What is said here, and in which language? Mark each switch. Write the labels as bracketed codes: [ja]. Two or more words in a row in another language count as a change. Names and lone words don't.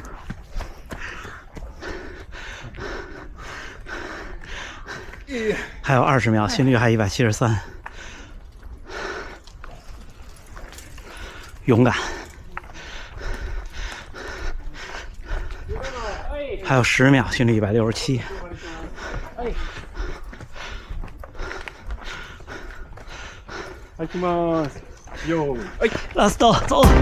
[zh] 还有20秒，心率还173，勇敢。还有10秒，心率167。 [ja] 行きます。よ。ラスト、 [zh] 走。